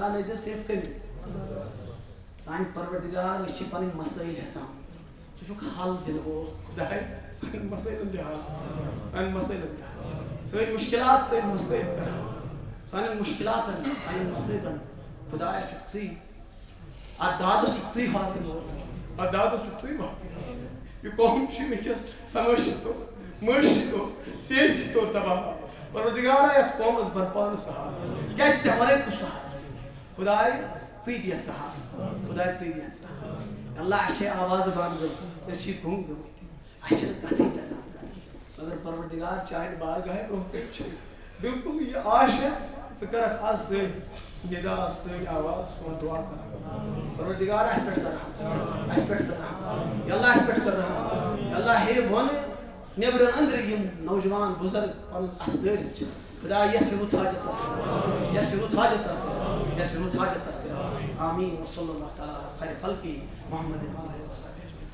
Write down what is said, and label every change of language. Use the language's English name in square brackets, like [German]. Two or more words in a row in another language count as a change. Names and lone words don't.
[Kashmiri] لا نظر صرف کٔمِس سانہِ پروردگار أسۍ چھِ پنٕنۍ مسائل ہیٚتان ژٕ چھُکھ حل دِنہٕ وول خداے سانٮ۪ن مسائلن دِ حل سانٮ۪ن مسائلن دِ حل سٲنۍ مشکلات سٲنۍ مسائل کر سانٮ۪ن مشکلاتن سانٮ۪ن مسائلن خدایا چھُکھ ژٕے اتھ دادس چھُکھ ژٕے واتن وول اتھ دادس چھُکھ ژٕے واتن وول یہ قوم چھِ ونکٮ۪س سمٲجی طور معاشی طور سیاسی طور تباہ پروردگارا یتھ قومس برپان سہار کیازِ ژےٚ ورٲے کُس سہار خداے ژٕے دِیَتھ سہار خداے ژٕے دِیَتھ سہار اللہ اَسہِ چھے آواز بند گٔمٕژ أسۍ چھِ گُنگ گٔمٕتۍ اَسہِ چھنہٕ کتھٕے تران مگر پروردگار چانہِ بارگاہہِ برونٛہہ کَنہِ چھِ أسۍ بالکل یہ آش ہے ژٕ کرکھ آز سٲنۍ ندا سٲنۍ آواز سون دعا کر پروردگار اَسہِ پٮ۪ٹھ کر رحم اَسہِ پٮ۪ٹھ کر رحم [Arabic] یا اللہ [Kashmiri] اَسہِ پٮ۪ٹھ کر رحم [Arabic] یا اللہ [Kashmiri] ہے بۄنہٕ نیبرٕ أنٛدرٕ یِم نوجوان بُزرگ پنُن اَتھٕ دٲرِتھ چھِ خدا یس یِمُت حاجتس کر یس یِمُت حاجتس کر یس یِمُت حاجتس کر آمیٖن [Arabic] وصلی اللہ تعالیٰ علی خیر خلقی محمد علیہ وسلم